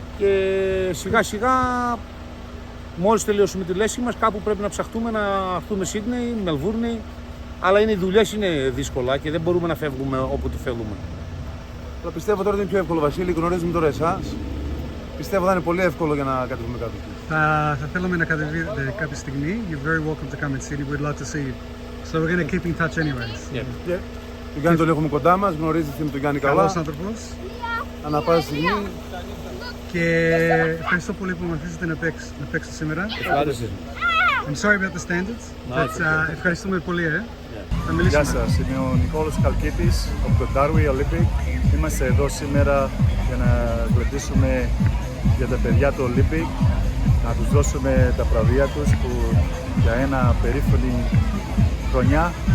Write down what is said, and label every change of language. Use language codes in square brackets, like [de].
[el] Και σιγά σιγά, μόλις τελειώσουμε τη λέσχη μας, κάπου πρέπει να ψαχτούμε να έρθουμε Σίδνεϊ, Μελβούρνη, αλλά οι δουλειές είναι δύσκολα και δεν μπορούμε να φεύγουμε όποτε θέλουμε. Αλλά πιστεύω τώρα ότι είναι πιο εύκολο, Βασίλη, γνωρίζουμε τώρα εσάς. Πιστεύω θα είναι πολύ εύκολο για να κατεβούμε κάτω. Θα θέλαμε να κατεβείτε κάποια στιγμή. [en] You're very welcome to come and see. We'd love to see you. So we're going to keep in touch anyways. Yeah. [el] Τον Γιάννη τον έχουμε κοντά μας, γνωρίζετε τον Γιάννη καλά. Καλός άνθρωπος. Ανά πάσα στιγμή. Και ευχαριστώ πολύ που με αφήσετε να παίξω σήμερα. Ευχαριστώ. [en] I'm sorry about the standards, but [el] ευχαριστούμε πολύ. Θα Γεια μιλήσουμε. σας, είμαι ο Νικόλος Καλκίτης από το Darwin Olympic. Είμαστε εδώ σήμερα για να βοηθήσουμε για τα παιδιά του Olympic, να τους δώσουμε τα βραβεία τους που για ένα περήφανη χρονιά.